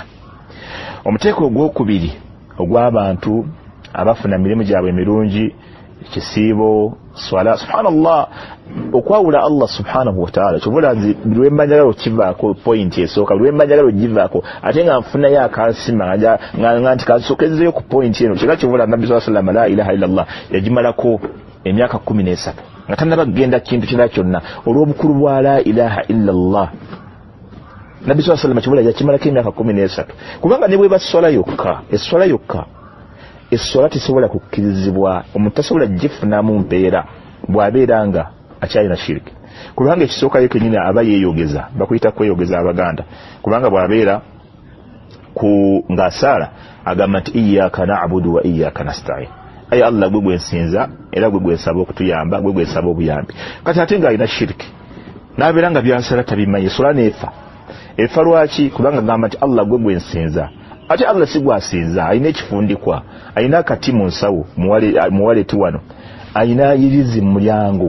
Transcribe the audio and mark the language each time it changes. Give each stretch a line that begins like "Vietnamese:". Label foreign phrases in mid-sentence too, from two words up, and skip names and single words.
Ganda: Omuteeko ogwokubiri ogw'abantu abafuna mirimu gyabwe emirungi kisiibo swala. Subhanallah, okwawula
Arabic: الله سبحانه وتعالى
Ganda: kyobula nzi lwembanjagalo kivaako point esooka, lwembanjagalo givaako ate nga nfunayo akansima nga nti kansokezeyo ku point eno. Kyega kyobula Nabbi
Arabic: صلى الله عليه وسلم لا إله إلا الله
Ganda: yagimalako emyaka 13 nga tannaba kugenda kintu kirala kyonna olw'obukulu bwa
Arabic: لا إله إلا الله.
Ganda: Nabbi
Arabic: صلى الله عليه وسلم
Ganda: kyobula yakimalako emyaka 13 kubanga ne bwe baswala yokka, eswala yokka, essola tesobola kukkirizibwa, omuntu tasobola gifunamu mpeera bw'abeera nga akyalina shiriki. Kubanga ekisooka ye kennyini aba yeeyogeza, bakuyita kweyogeza abaganda, kubanga bw'abeera ng'asaala agamba nti
Arabic: إياك نعبد وإياك نستعين,
Ganda: ayi Allah gwe gwensinza era gwe gwensaba okutuyamba, gwe gwensaba obuyambi. Kati ate ng'alina shiriki n'abeera nga byasala tabimanyi, essola n'efa. Efa lwaki? Kubanga agamba nti Allah gwe gwensinza, ate Allah si gwasinza, alina ekifundikwa, alina akati mu nsawo muwaleti wano, alina yirizi mu mulyango.